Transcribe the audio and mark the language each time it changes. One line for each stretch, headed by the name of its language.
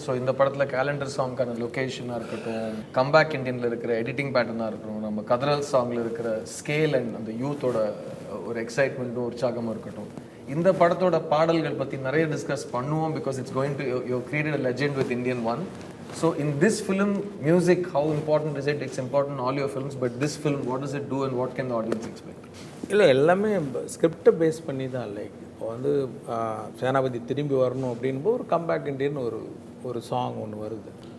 Tamil: So இந்த படத்தில் calendar சாங்கான லொக்கேஷனாக இருக்கட்டும், கம்பேக் இண்டியனில் இருக்கிற எடிட்டிங் பேட்டர்னாக இருக்கட்டும், நம்ம கதரல் சாங்கில் இருக்கிற ஸ்கேல் அண்ட் அந்த யூத்தோட ஒரு எக்ஸைட்மெண்ட்டும் உற்சாகமும் இருக்கட்டும், இந்த படத்தோட பாடல்கள் பற்றி நிறைய டிஸ்கஸ் பண்ணுவோம்.
English: Because it's going to you created a legend with Indian one. So in this film, music, how important is it? It's important in all your films, but this film, what does it do and what can the audience expect?
Tamil: இல்லை எல்லாமே ஸ்கிரிப்டை base பண்ணி தான். Like இப்போ வந்து சேனாபதி திரும்பி வரணும் அப்படின்போது ஒரு கம்பேக் இண்டியன் ஒரு சாங் ஒன்று வருது.